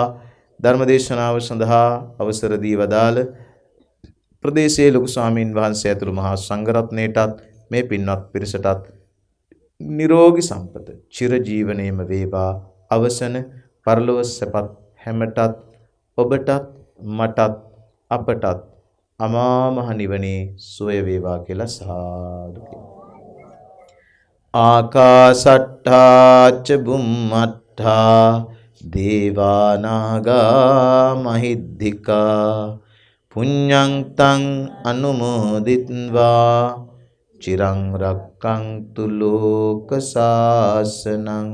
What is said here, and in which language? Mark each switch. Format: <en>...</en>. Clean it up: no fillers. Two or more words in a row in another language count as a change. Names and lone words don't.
<si>ධර්මදේශනාව සඳහා අවසර දී වදාළ ප්‍රදේශයේ ලොකු ස්වාමීන් වහන්සේ ඇතුළු මහා සංඝරත්නයටත් මේ පින්වත් පිරිසටත් නිරෝගී සම්පත, චිරජීවනයේම වේවා. අවසන පරලොව සැපත් හැමටත්, ඔබටත්, මටත්, අපටත් අමා මහ නිවනේ සුවය වේවා කියලා සාදු කියමු.</si> <pi>ආකාසට්ඨා ච බුම්මට්ඨා දේවා නාග මහිද්దికා පුඤ්ඤං තං අනුමෝදිත්වා චිරං රක්ඛන්තු ලෝක සාසනං.</pi>